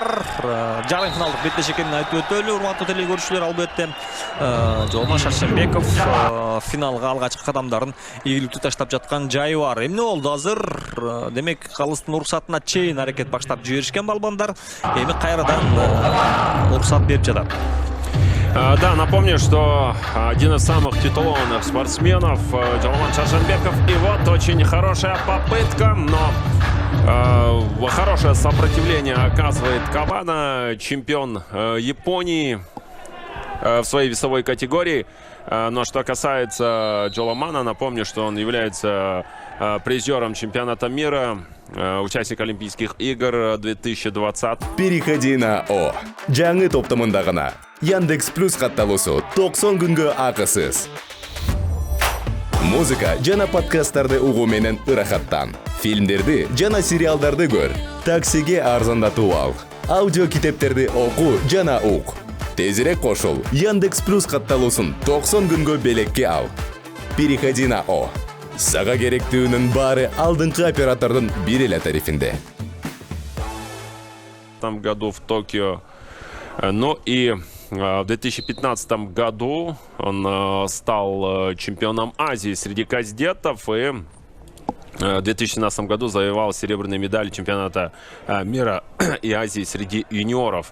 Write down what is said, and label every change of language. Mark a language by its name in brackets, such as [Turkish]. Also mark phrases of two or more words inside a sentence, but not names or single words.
[Kyrgyz] Жарым финалдык беттеш экенин айтып өтөлү. Урматтуу телекөрүүчүлөр, албетте Жоломон Шаршембеков финалга алгачкы кадамдарын ийгиликтүү таштап жаткан жайы бар. Эмне болду азыр? Демек калыстын уруксатына чейин аракет баштап жиберишкен балбандар эми кайрадан уруксат берип жатат. [Russian] Да, напомню, что один из самых титулованных спортсменов Жоломон Шаршембеков. И вот очень хорошая попытка, но хорошее сопротивление оказывает Кавана, чемпион Японии в своей весовой категории. Но что касается Жоломона, напомню, что он является призером чемпионата мира, участник Олимпийских игр 2020. Переходи на О. [Kyrgyz] Жаңы топтомунда гана Яндекс Плюс катталуусу 90 күнгө акысыз. Музыка жана подкасттарды угуу менен ырахаттан. Фильмдерди жана сериалдарды көр. Таксиге арзандатуу ал. Аудио китептерди окуу жана ук. Тезирээк кошул. Яндекс Плюс катталуусун 90 күнгө белекке ал. [Russian] Переходи на О. [Kyrgyz] Сага керектүүнүн баары алдыңкы оператордун бир эле тарифинде. [Russian] В том году в Токио. Ну и в 2015 году он стал чемпионом Азии среди кадетов и в 2017 году завоевал серебряные медали чемпионата мира и Азии среди юниоров.